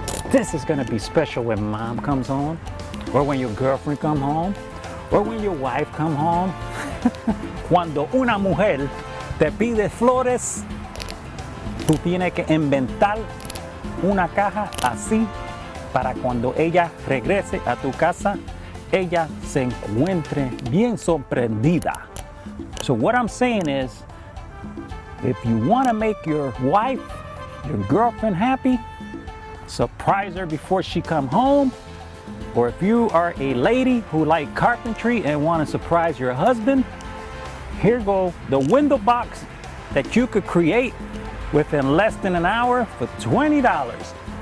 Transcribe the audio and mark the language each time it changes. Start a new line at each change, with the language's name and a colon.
English: This is gonna be special when mom comes home, or when your girlfriend comes home, or when your wife comes home.
Spanish: Cuando una mujer te pide flores, tú tienes que inventar una caja así para cuando ella regrese a tu casa, ella se encuentre bien sorprendida.
English: So what I'm saying is, if you want to make your wife, your girlfriend happy, surprise her before she come home. Or if you are a lady who like carpentry and want to surprise your husband, here go the window box that you could create within less than an hour for $20.